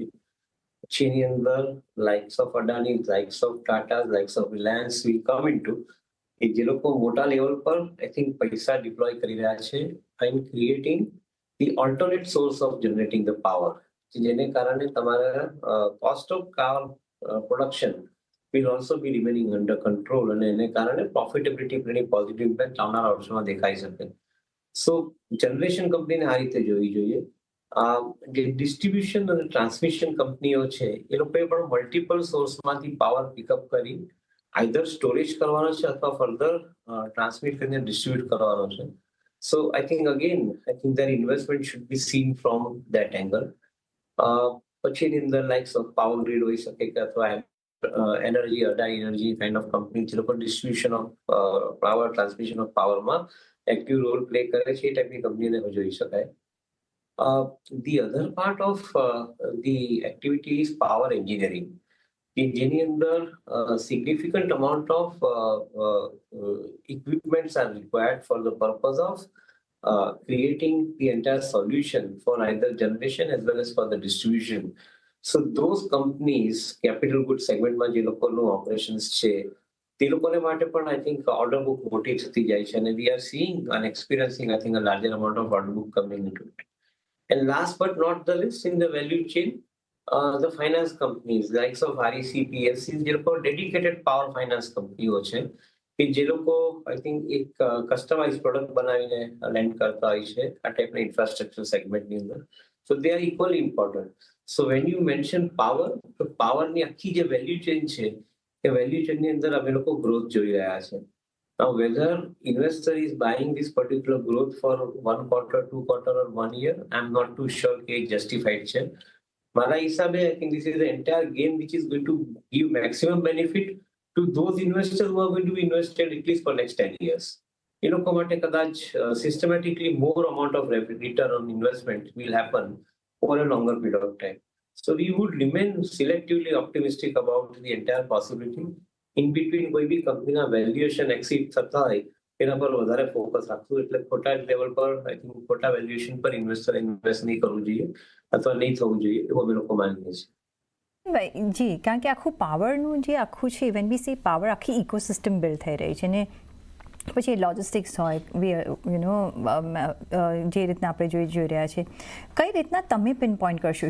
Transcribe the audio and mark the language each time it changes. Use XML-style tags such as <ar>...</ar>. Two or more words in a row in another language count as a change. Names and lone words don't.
<gu>પછી એની અંદર</gu> <en>likes of Adani, likes of Tata, likes of Reliance will come into</en> <gu>કે જે લોકો મોટા લેવલ પર</gu> <en>I think</en> <gu>પૈસા ડિપ્લોય કરી રહ્યા છે</gu> <en>in creating the alternate source of generating the power,</en> <gu>જેને કારણે તમારા</gu> <en>cost of power production will also be remaining under control</en> <gu>અને એને કારણે પ્રોફિટેબિલિટી પર</gu> <en>positive impact</en> <gu>આવનારા વર્ષોમાં દેખાઈ શકે. સો જનરેશન કંપનીને આ રીતે જોવી જોઈએ. જે ડિસ્ટ્રીબ્યુશન અને ટ્રાન્સમિશન કંપનીઓ છે એ લોકોએ પણ મલ્ટિપલ સોર્સમાંથી</gu> <en>power pickup</en> <gu>કરી</gu> <en>either storage</en> <gu>કરવાનો છે અથવા ફર્ધર ટ્રાન્સમિટ કરીને ડિસ્ટ્રીબ્યુટ કરવાનો છે.</gu> <en>So I think their investment should be seen from that angle.</en> <gu>પછી એની અંદર</gu> <en>likes of Power Grid</en> <gu>હોઈ શકે કે અથવા એનર્જી,</gu> <en>Adai Energy kind of company</en> <gu>જે લોકો</gu> <en>distribution of power, transmission of powerમાં active role play</en> <gu>કરે છે એ ટાઈપની કંપનીને જોઈ શકાય.</gu> <en>The other part of the activity is power engineering,</en> <gu>કે જેની અંદર</gu> <en>significant amount of equipments are required for the purpose of creating the entire solution for either generation as well as for the distribution. So those companies, capital goods segmentમાં</en> <gu>જે લોકોનું ઓપરેશન્સ છે તે લોકોને માટે પણ</gu> <en>I think order book</en> <gu>મોટી થતી જાય છે અને</gu> <en>we are seeing and experiencing I think a larger amount of order book coming into it. And last but not the least, in the value chain, the finance companies likes of REC, PSCs</en> <gu>જે લોકો</gu> <en>dedicated power finance</en> <gu>કંપનીઓ છે કે જે લોકો</gu> <en>I think</en> <gu>એક કસ્ટમાઇઝ પ્રોડક્ટ બનાવીને લેન્ડ કરતા હોય છે આ ટાઈપના ઇન્ફ્રાસ્ટ્રક્ચર સેગમેન્ટની અંદર.</gu> <en>So they are equally important. So when you mention power,</en> <gu>તો પાવરની આખી જે</gu> <en>value chain</en> <gu>છે એ વેલ્યુ ચેનની અંદર અમે લોકો ગ્રોથ જોઈ રહ્યા છે.</gu> <en>Now whether investor is buying this particular growth for 1 quarter, 2 quarter or 1 year, I'm not too sure કે justified છે.</en> <gu>મારા હિસાબે</gu> <en>I think this is the entire game which is going to give maximum benefit to those investors who are going to be invested at least for next 10 years.</en> <gu>એ લોકો માટે કદાચ</gu> <en>systematically more amount of return on investment will happen over a longer period of time. So we would remain selectively optimistic about the entire possibility. In between</en> <gu>કોઈ બી કંપનીના</gu> <en>valuation exceed</en> <gu>થતા હોય એના પર વધારે ફોકસ રાખવું, એટલે ખોટા લેવલ પર</gu> <en>I think</en> <gu>ખોટા વેલ્યુએશન પર</gu> <en>investor invest</en> <gu>નહીં કરવું જોઈએ અથવા નહીં થવું જોઈએ એવું અમે લોકો માનીએ છીએ. જી, કારણ કે આખું પાવરનું જે આખું છે</gu> <en>when we see power</en> <gu>આખી ઇકોસિસ્ટમ બિલ્ડ થઈ રહી છે ને પછી લોજિસ્ટિક્સ હોય જે રીતના આપણે જોઈ રહ્યા છે, કઈ રીતના તમે</gu> <en>pin point</en> <gu>કરશો?</gu>